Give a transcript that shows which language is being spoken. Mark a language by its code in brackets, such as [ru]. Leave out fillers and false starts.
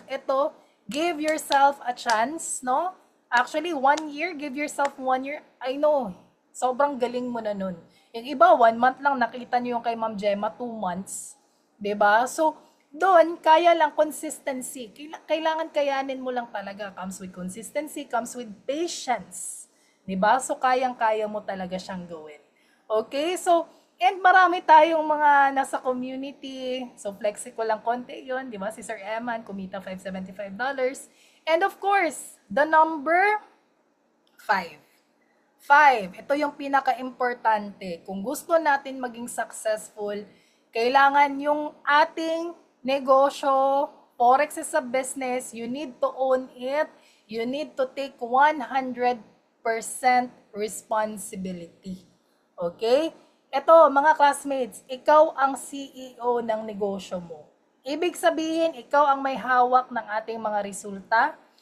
[tl] Ito, [en] give yourself a chance, no? Actually, 1 year, give yourself 1 year. [tl] I know, sobrang galing mo na nun. Yung iba, 1 month lang, nakita niyo yung kay Ma'am Gemma, 2 months. 'Di ba? So, doon, kaya lang consistency. Kailangan kayanin mo lang talaga. [en] Comes with consistency, comes with patience. [tl] 'Di ba? So, kayang-kaya mo talaga siyang gawin. Okay? So, and marami tayong mga nasa community. So, flexi ko lang konti yun. 'Di ba? Si Sir Eman, kumita $575. [en] And of course, the number 5. 5. [tl] Ito yung pinaka-importante. Kung gusto natin maging successful, kailangan yung ating negosyo, [en] Forex is a business, you need to own it, you need to take 100% responsibility. Okay? [tl] Ito, mga classmates, ikaw ang CEO ng negosyo mo. Ibig sabihin, ikaw ang may hawak ng ating mga resulta.